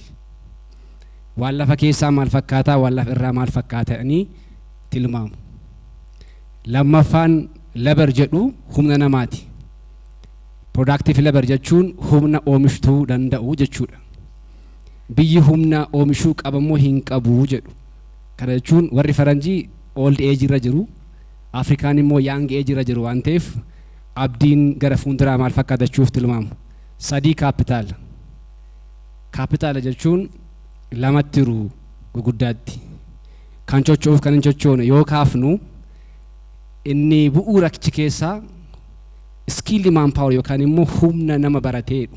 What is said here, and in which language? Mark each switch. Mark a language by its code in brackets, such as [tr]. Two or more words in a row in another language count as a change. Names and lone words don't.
[om] Waan lafa keessaa maal fakkaataa waan lafa irraa maal fakkaatanii tilmaamu. Lammaffaan labor jedhu humna namaati. Productive labor jechuun humna oomishtuu danda'u jechuudha. Biyyi humna oomishuu qabammoo hin qabu jedhu. Kana jechuun warri faranjii [en] old age [om] irra jiru, Afrikaan immoo [en] young age [om] irra jiru waan ta'eef abdiin gara fuulduraa maal fakkaatachuuf tilmaamu. Sadii kaapitaala. Kaapitaala jechuun lamatti jiru guguddaatti. Kan cochoof kan hin cochoone yoo kaafnu inni bu'uura achi keessaa [en] skilled manpower [om] yookaan immoo humna nama barateedha.